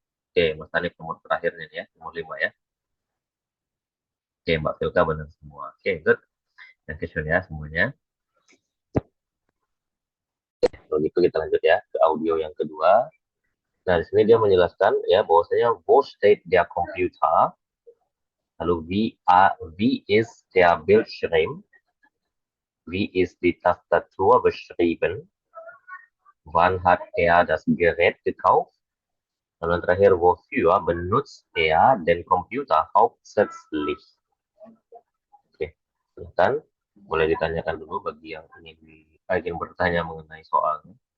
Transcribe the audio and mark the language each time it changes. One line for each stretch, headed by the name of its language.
Indonesian: Oke, Mas Hanif nomor terakhirnya nih ya, nomor 5 ya. Oke, Mbak Filka benar semua. Oke, good. Dan ya semuanya. Kalau gitu kita lanjut ya ke audio yang kedua. Nah, di sini dia menjelaskan ya bahwasanya
German: wo steht der Computer,
Indonesian: lalu
German: wie ist der Bildschirm, wie ist die Tastatur beschrieben, wann hat er das Gerät gekauft,
Indonesian: lalu yang terakhir
German: wofür benutzt er den Computer hauptsächlich.
Indonesian: Oke, silakan boleh ditanyakan dulu bagi yang ingin bertanya mengenai soalnya.